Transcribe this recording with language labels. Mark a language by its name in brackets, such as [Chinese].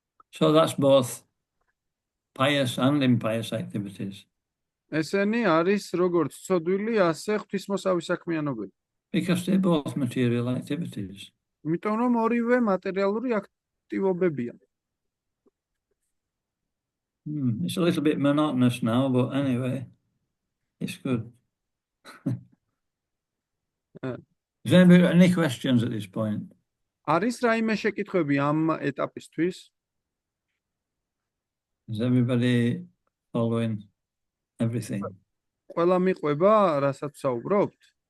[English] So that's both pious and impious activities. [Georgian] ესენი არის როგორც ცოდვილი, ასე ღვთისმოსავი საქმიანობები. [English] Because they're both material activities. [Georgian] იმიტომ რომ ორივე მატერიალური აქტივობებია. [English] It's a little bit monotonous now, but anyway, it's good. Is there any questions at this point? [Georgian] არის რაიმე შეკითხვები ამ ეტაპისთვის? [English] Is everybody following everything? [Georgian] ყველა მიყვება, რასაც საუბრობთ?